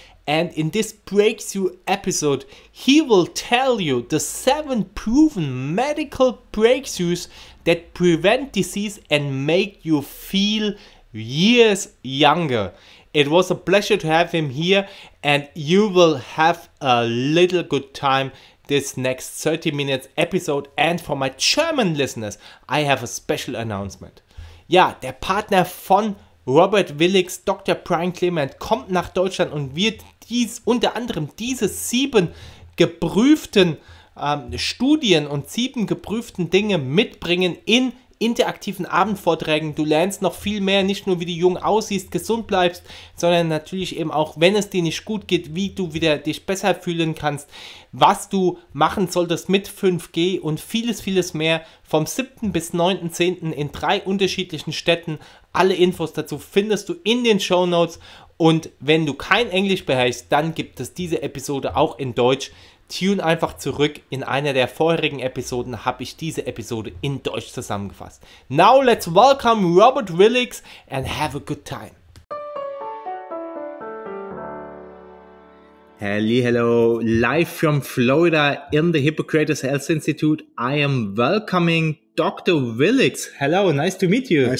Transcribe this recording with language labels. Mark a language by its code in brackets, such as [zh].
[en] And in this breakthrough episode, he will tell you the 7 proven medical breakthroughs that prevent disease and make you feel years younger. It was a pleasure to have him here, and you will have a little good time this next 30 minutes episode. And for my German listeners, I have a special announcement. [de] Ja, der Partner von Robert Willix, Dr. Brian Clement, kommt nach Deutschland und wird unter anderem diese 7 geprüften Studien und 7 geprüften Dinge mitbringen in interaktiven Abendvorträgen. Du lernst noch viel mehr, nicht nur wie du jung aussiehst, gesund bleibst, sondern natürlich eben auch, wenn es dir nicht gut geht, wie du wieder dich besser fühlen kannst, was du machen solltest mit 5G und vieles, vieles mehr. Vom 7. bis 9.10. in 3 unterschiedlichen Städten. Alle Infos dazu findest du in den Shownotes. Und wenn du kein Englisch beherrschst, dann gibt es diese Episode auch in Deutsch. Tune einfach zurück. In einer der vorherigen Episoden habe ich diese Episode in Deutsch zusammengefasst. [en] Now let's welcome Robert Willix and have a good time. Hello, live from Florida in the Hippocrates Health Institute. I am welcoming Dr. Willix. Hello, nice to meet you.